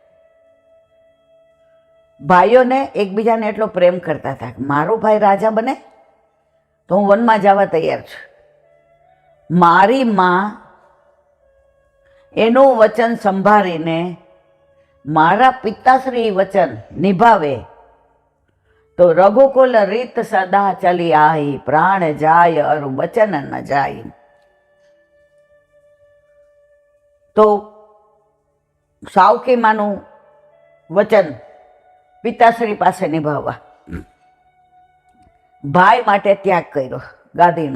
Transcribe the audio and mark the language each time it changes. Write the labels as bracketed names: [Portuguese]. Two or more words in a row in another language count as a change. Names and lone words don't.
[Gujarati] ભાઈઓને એકબીજાને એટલો પ્રેમ કરતા હતા, મારો ભાઈ રાજા બને તો હું વનમાં જવા તૈયાર છું. મારી માં એનું વચન સંભાળીને મારા પિતાશ્રી વચન નિભાવે [Hindi] तो रघुकुल रीत सदा चली आई, प्राण जाय और वचन न जाय. [Gujarati] તો સાવકી માનું વચન પિતાશ્રી પાસે નિભાવવા ભાઈ માટે ત્યાગ કર્યો ગાદીનો.